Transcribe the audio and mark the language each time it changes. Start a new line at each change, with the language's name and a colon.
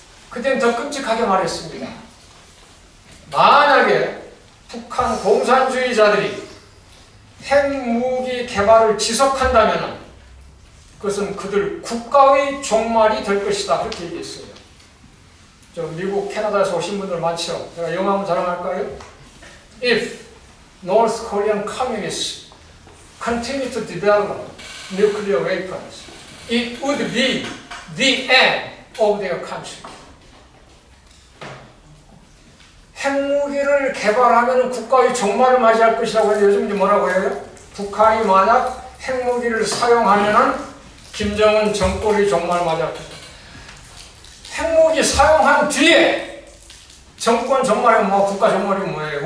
Korean: 그때는 더 끔찍하게 말했습니다. 만약에 북한 공산주의자들이 핵무기 개발을 지속한다면 그것은 그들 국가의 종말이 될 것이다. 그렇게 얘기했어요. 저 미국, 캐나다에서 오신 분들 많죠? 제가 영어 한번 자랑할까요?
English: If North Korean communists continue to develop nuclear weapons, it would be the end of their country.
Korean: 핵무기를 개발하면 국가의 종말을 맞이할 것이라고 해서 요즘 이제 뭐라고 해요? 북한이 만약 핵무기를 사용하면 김정은 정권의 종말을 맞이할 것이다. 핵무기 사용한 뒤에 정권 종말이 뭐 국가 종말이 뭐예요?